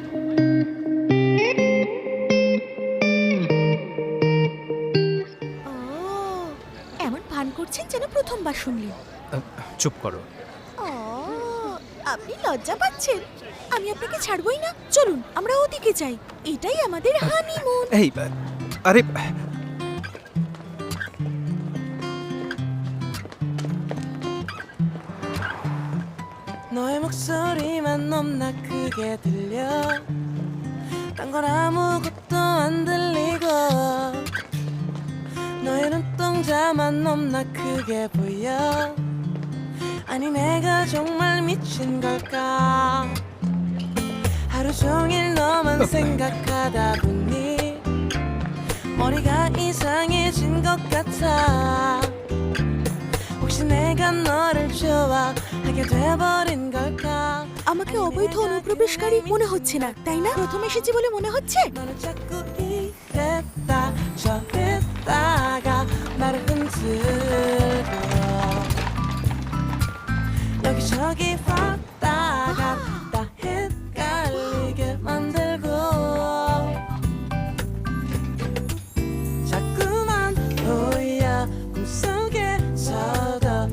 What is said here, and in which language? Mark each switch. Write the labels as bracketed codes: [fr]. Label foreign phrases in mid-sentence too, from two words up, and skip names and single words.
[bn] এমন ভান করছেন যেন প্রথমবার শুনলেন। চুপ করো। আপনি লজ্জা পাচ্ছেন? আমি আপনাকে ছাড়বই না। চলুন আমরা ওদিকে যাই, এটাই আমাদের হানিমুন। এই আরে [ko] 너의 목소리만 너무나 크게 들려 딴 건 아무것도 안 들리고 너의 눈동자만 너무나 크게 보여 아니 내가 정말 미친 걸까 하루 종일 너만 생각하다 보니 머리가 이상해진 것 같아 혹시 내가 너를 좋아하게 돼버린 걸까 [bn] আমাকে অবৈধ অনুপ্রবেশকারী মনে হচ্ছে না, তাই না? প্রথম এসেছি বলে মনে হচ্ছে। [ko] 너는 자꾸 이랬다 저랬다가 나를 흔들고 여기저기 왔다 갔다 헷갈리게 만들고 자꾸만 보여 꿈속에서도 억지로